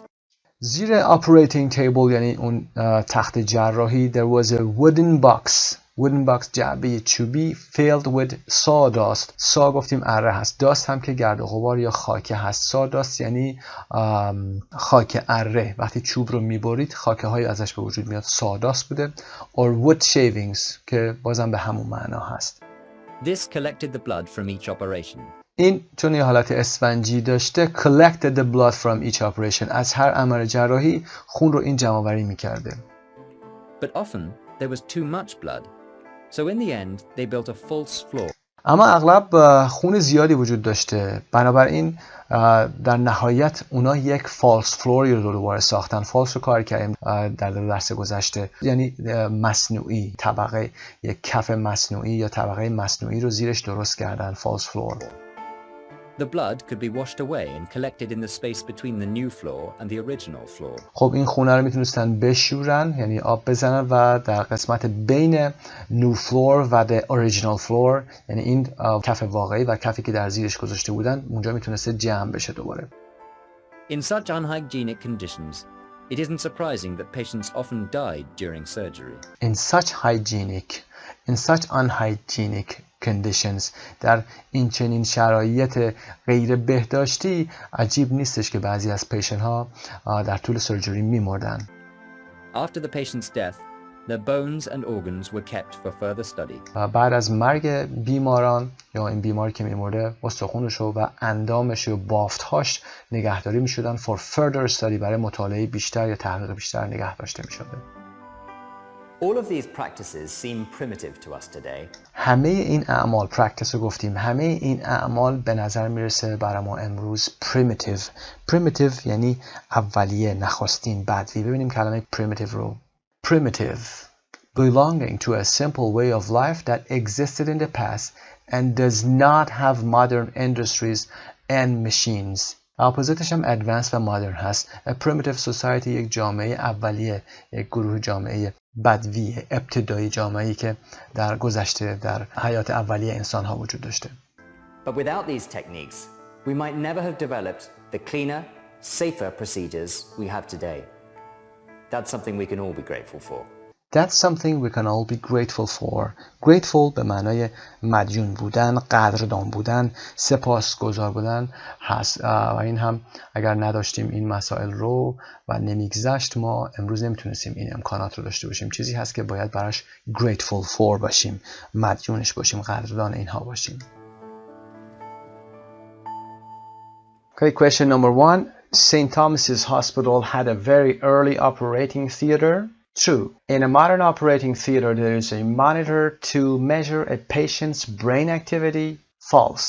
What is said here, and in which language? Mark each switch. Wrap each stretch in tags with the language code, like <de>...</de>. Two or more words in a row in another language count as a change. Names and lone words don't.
<en>زیر operating table</en> <fa>یعنی اون تخت جراحی</fa> <en>there was a wooden box</en> <fa>جعبه چوبی</fa> <en>filled with sawdust.</en> <fa>سا گفتیم اره هست، داست هم که گرد و غبار یا خاکه هست. sawdust یعنی خاک اره. وقتی چوب رو میبرید خاکه های ازش به وجود میاد. sawdust بوده.</fa> <en>or wood shavings</en> <fa>که بازم به همون معنا هست.</fa> <en>This collected the blood from each operation.</en> <fa>این چون یه حالت اسفنجی داشته</fa> <en>collected the blood from each operation.</en> <fa>از هر عمل جراحی خون رو این جمع‌آوری می‌کرده.</fa> <en>But often there was too much blood. So in the end they built a false floor.</en> <fa>اما اغلب خون زیادی وجود داشته. بنابراین در نهایت اونا یک</fa> <en>false floor</en> <fa>رو دوباره ساختن. false رو کار کردیم در درس گذشته. یعنی مصنوعی، طبقه یک کف مصنوعی یا طبقه مصنوعی رو زیرش درست کردن.</fa> <en>false floor. The blood could be washed away and collected in the space between the new floor and the original floor.</en> <fa>خب این خونه رو میتونستن بشورن یعنی آب بزنن و در قسمت بین</fa> <en>new floor</en> <fa>و</fa> <en>the original floor</en> <fa>یعنی این کف واقعی و کفی که در زیرش گذاشته بودن اونجا میتونسته جمع بشه دوباره.</fa> <en>In such unhygienic conditions, it isn't surprising that patients often died during surgery. In such unhygienic conditions</en> <fa>در این چنین شرایط غیر بهداشتی عجیب نیستش که بعضی از پیشنت ها در طول سرجری میمردن.</fa> <en>After the patient's death, their bones and organs were kept for further study.</en> <fa>بعد از مرگ بیماران یا این بیماری که میمرده استخونش و اندامش و بافتهاش نگهداری میشدن</fa> <en>for further study</en> <fa>برای مطالعه بیشتر یا تحقیق بیشتر نگه داشته میشده.</fa> <en>All of these practices seem primitive to us today.</en> <fa>همه این اعمال practice رو گفتیم، همه این اعمال به نظر میرسه برای ما امروز primitive یعنی اولیه، نخستین، بدوی. ببینیم کلمه primitive رو.</fa> <en>primitive belonging to a simple way of life that existed in the past and does not have modern industries and machines.</en> <fa>اپوزیتش هم advanced و modern هست.</fa> <en>A primitive society</en> <fa>یک جامعه اولیه، یک گروه جامعه بدوی، ابتدایی، جامعه‌ای که در گذشته در حیات اولیه انسان ها وجود داشته.</fa> <en>But without these techniques, we might never have developed the cleaner, safer procedures we have today. That's something we can all be grateful for. That's something we can all be grateful for.</en> <fa>Grateful به معنای مدیون بودن، قدردان بودن، سپاسگزار بودن هست. و این هم اگر نداشتیم این مسائل رو و نمیگذشت ما امروز نمیتونستیم این امکانات رو داشته باشیم. چیزی هست که باید براش</fa> <en>grateful for</en> <fa>باشیم، مدیونش باشیم، قدردان اینها باشیم.</fa> <en>Okay, question number 1. St. Thomas's Hospital had a very early operating theater. True. In a modern operating theater, there is a monitor to measure a patient's brain activity. False.</en>